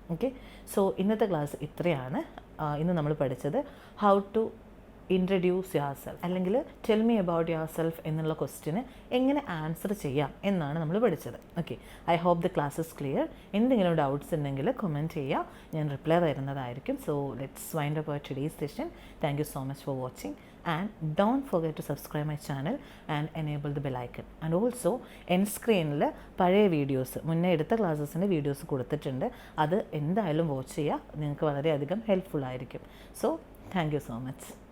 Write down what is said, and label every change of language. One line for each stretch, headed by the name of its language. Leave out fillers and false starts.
Malayalam: Okay, so ഇന്നത്തെ class ഇത്രയാണ്. ഇന്ന് നമ്മൾ പഠിച്ചത്
English: how to introduce yourself,
Malayalam: അല്ലെങ്കിൽ
English: tell me about yourself
Malayalam: എന്നുള്ള ക്വസ്റ്റ്യന് എങ്ങനെ ആൻസർ ചെയ്യാം എന്നാണ് നമ്മൾ പഠിച്ചത്.
English: Okay, I hope the class is clear.
Malayalam: എന്തെങ്കിലും ഡൗട്ട്സ് ഉണ്ടെങ്കിൽ കമൻറ്റ് ചെയ്യുക, ഞാൻ റിപ്ലൈ തരുന്നതായിരിക്കും.
English: So let's wind up our today's session. Thank you so much for watching. And don't forget to subscribe my channel and enable the bell icon. And also
Malayalam: end screenൽ പഴയ videos, മുന്നേ എടുത്ത ക്ലാസ്സസിൻ്റെ videos കൊടുത്തിട്ടുണ്ട്. അത് എന്തായാലും watch ചെയ്യുക, നിങ്ങൾക്ക് വളരെയധികം helpful ആയിരിക്കും.
English: So thank you so much.